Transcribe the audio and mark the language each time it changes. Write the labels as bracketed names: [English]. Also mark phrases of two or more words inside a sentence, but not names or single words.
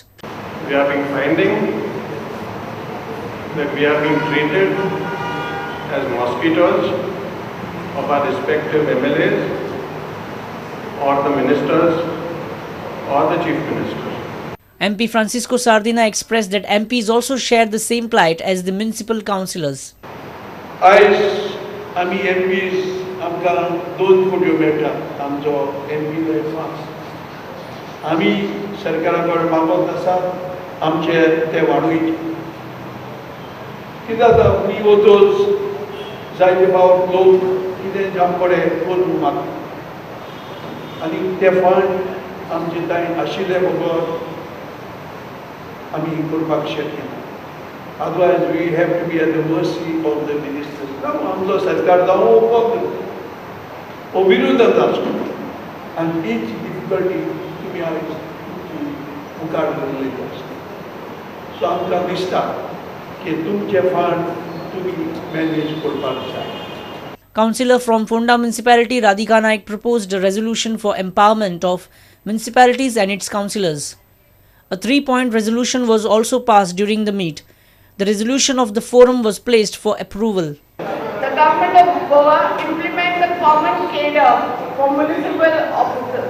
[English] We have been finding that we are being treated as mosquitoes of our respective MLAs or the ministers or the chief minister. MP Francisco Sardina expressed that MPs also share the same plight as the municipal councillors. [Konkani] आम्ही MPs आमकां 2 कोटी मेळटा आमचो MP मार्क्स आम्ही सरकारा कडेन मागत आसा आमचे ते वाडूय कित्याक जाता [English] we voters [Konkani] जायते फावट लोक कितें आमचे कडेन करून मागता आनी ते फंड आमचे थंय आशिल्ले बरोबर आमी करपाक शक्य ना. [English] Otherwise, we have to be at the mercy of the ministers. Now, [Konkani] आमचो सरकार जावं उपयोग हो विरोधात आसता आनी [English] each difficulty [Konkani] तुमी आयज मुखार दवरलेली आसता. सो आमकां दिसता की तुमचे फंड तुमी मॅनेज करपाक जाय. [English] Councillor from Fonda Municipality, Radhika Naik, proposed a resolution for empowerment of municipalities and its councillors. A 3-point resolution was also passed during the meet. The resolution of the forum was placed for approval. The government of Goa implement the common cadre for municipal officers.